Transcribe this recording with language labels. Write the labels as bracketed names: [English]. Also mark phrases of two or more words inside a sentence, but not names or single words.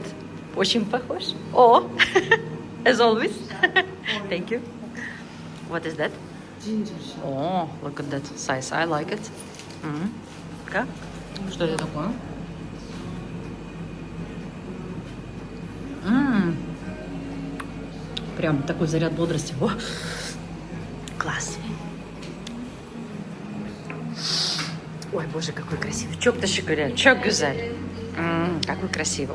[Russian] Очень похож. О, [English] as always. Thank you. What is that? Ginger shot. Oh, look at that size. I like it. [Russian] Ка? Что это такое? Прям такой заряд бодрости. О! Класс. Ой, боже, какой красивый. [Turkish] Çok teşekkürler. Çok güzel. [Russian] Какой красивый.